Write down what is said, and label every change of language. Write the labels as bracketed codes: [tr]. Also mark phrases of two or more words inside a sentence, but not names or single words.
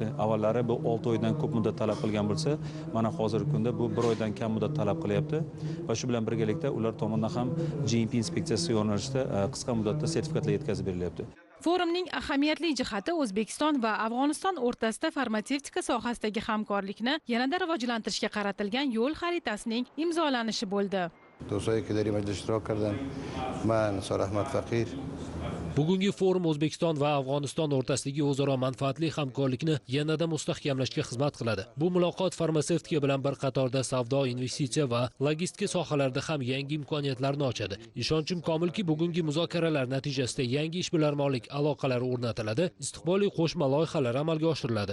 [uz] Avvallari bu 6 oydan ko'p muddat talab qilgan bo'lsa, mana hozirgi kunda bu 1 oydan kam muddat talab qilyapti va shu bilan birgalikda ular tomonidan ham GMP inspeksiyasi yo'nalishida qisqa muddatda sertifikatlar yetkazib berilyapti. Forumning ahamiyatli jihati O'zbekiston va Afg'oniston o'rtasida farmatsevtika sohasidagi hamkorlikni yanada rivojlantirishga qaratilgan yo'l xaritasining imzolanishi bo'ldi. [fa] دوستایی که در این مجلس اشتراک کردن، من نثار احمد فقیر. [uz] Bugungi forum O'zbekiston va Afg'oniston o'rtasidagi o'zaro manfaatli hamkorlikni yanada mustahkamlashga xizmat qiladi. Bu muloqot farmatsevtika bilan bir qatorda savdo, investitsiya va logistika sohalarida ham yangi imkoniyatlarni ochadi. Ishonchim komilki, bugungi muzokaralar natijasida yangi ishbilarmonlik aloqalari o'rnatiladi, istiqbolli qo'shma loyihalar amalga oshiriladi.